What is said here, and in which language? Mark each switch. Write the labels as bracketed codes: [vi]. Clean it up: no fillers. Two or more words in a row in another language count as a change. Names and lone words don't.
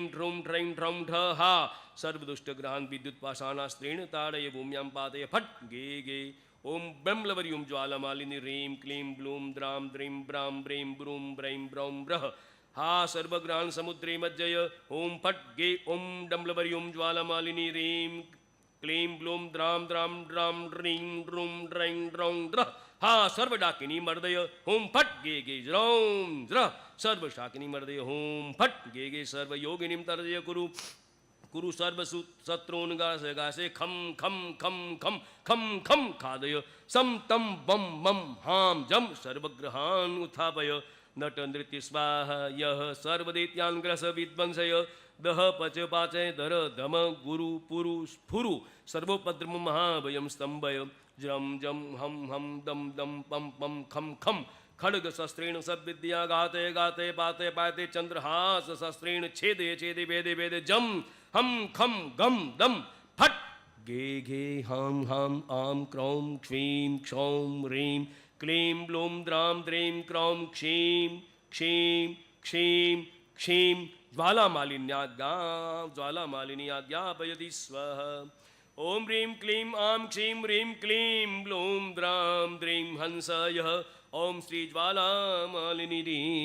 [sa] ट्रूं ट्रैं ट्रौं ठ हा सर्वदुष्टग्रहान् विद्युत्पाषाणास्त्रेण ताडय भूम्यां पातय फट् गे गे ओम ब्रह्मलवर्यूं ज्वालामालिनी ह्रीं क्लीं ब्लूं द्रां द्रीं ब्रां ब्रीं ब्रूं ब्रैं ब्रौं ब्रः हा सर्वग्रहान् समुद्रे मज्जय ओम फट् गे ओम डम्लवर्यूं ज्वालामालिनी ह्रीं क्लीं ब्लूं द्रां द्रां द्रां ह्रीं ड्रूं ड्रैं ड्रौं ड्रः हा सर्वडाकिनी मर्दय हुम फट गे गे ज्रौम ज्र सर्वशाकिनी मर्दय हुम फट गे गे सर्वयोगिनीं तर्जय कुरु कुरु सर्व शत्रून् गासे गासे खम खम खम खम खम खम खादय सम तम बम मम हाम जम सर्वग्रहान् उत्थापय नट नृत्य स्वाहा यः सर्वदैत्यान् ग्रस विध्वंसय दह पच पाचय धर धम गुरु पुरु स्फुरु सर्वोपद्रम महाभयं स्तंभय जम जम हम हम दम दम पम पम खम खम खड्ग शस्त्रेण सद्विद्या गाते गाते पाते पाते चंद्रहास शस्त्रेण छेदे छेदे वेदे वेदे जम हम खम गम दम फट गे घे हाम हाम आम क्रौम क्ष्मीं क्षौम ह्रीं क्लीं ब्लूं द्रां द्रीं क्रौं क्षीं क्षीं क्षीं क्षीं ज्वालामालिन्याज्ञापयति स्वः ओम ह्रीं क्लीं आं क्षीं ह्रीं क्लीं ब्लूं द्रां द्रीं हंसयः ओम श्री ज्वालामालिनी